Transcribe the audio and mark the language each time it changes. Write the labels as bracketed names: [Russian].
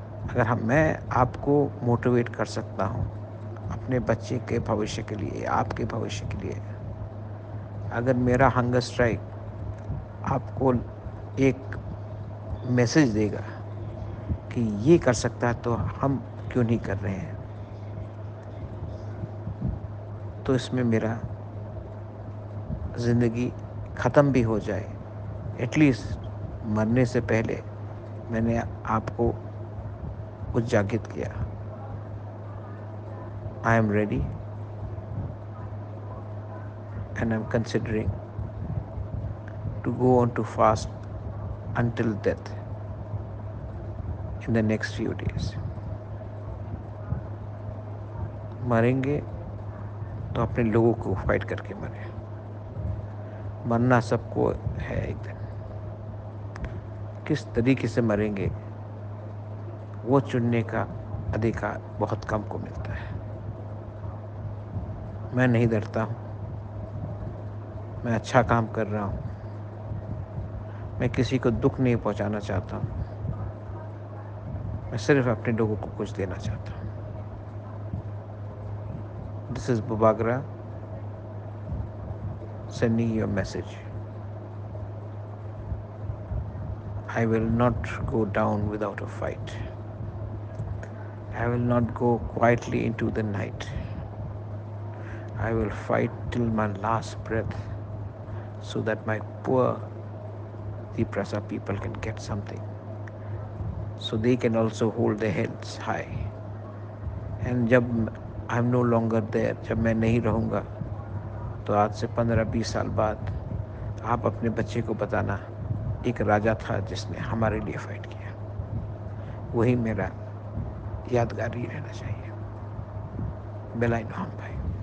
[Hindi] अगर मैं आपको मोटिवेट कर सकता हूँ अपने बच्चे के भविष्य के लिए, आपके भविष्य के लिए, अगर मेरा हंगर स्ट्राइक आपको एक मैसेज देगा कि ये कर सकता है तो हम क्यों नहीं कर रहे हैं, तो इसमें मेरा ज़िंदगी ख़त्म भी हो जाए, एटलीस्ट मरने से पहले मैंने आपको उजागिर किया। [English] I am ready and I'm considering to go on to fast until death in the next few days. [Hindi] मरेंगे तो अपने लोगों को फाइट करके मरें। मरना सबको है एक दिन। किस तरीके से मरेंगे वो चुनने का अधिकार बहुत कम को मिलता है। मैं नहीं डरता हूँ, मैं अच्छा काम कर रहा हूँ, मैं किसी को दुख नहीं पहुँचाना चाहता हूँ, मैं सिर्फ अपने लोगों को कुछ देना चाहता हूँ। [English] This is Bubagra sending you a message. I will not go down without a fight. I will not go quietly into the night. I will fight till my last breath so that my poor Tiprasa people can get something. So they can also hold their heads high. And [Hindi] जब [English] I'm no longer there, [Hindi] जब मैं नहीं रहूँगा, तो आज से 15-20 साल बाद आप अपने बच्चे को बताना एक राजा था जिसने हमारे लिए फाइट किया, वही मेरा यादगार ही रहना चाहिए। बेलाइन हम भाई।